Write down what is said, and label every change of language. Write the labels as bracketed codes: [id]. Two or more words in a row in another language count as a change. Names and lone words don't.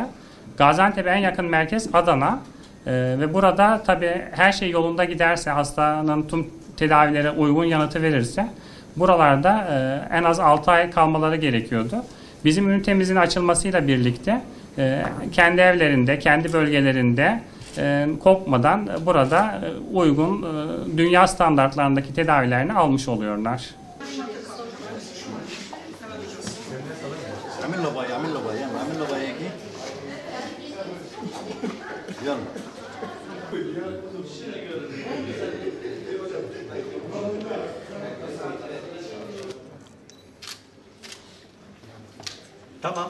[tr] Gaziantep'e en yakın merkez Adana ve burada tabii her şey yolunda giderse, hastanın tüm tedavilere uygun yanıtı verirse buralarda en az 6 ay kalmaları gerekiyordu. Bizim ünitemizin açılmasıyla birlikte kendi evlerinde, kendi bölgelerinde korkmadan burada uygun dünya standartlarındaki tedavilerini almış oluyorlar. [ar] اعمل له باي اعمل له باي يلا اعمل له باي هيك يلا [tr] Tamam.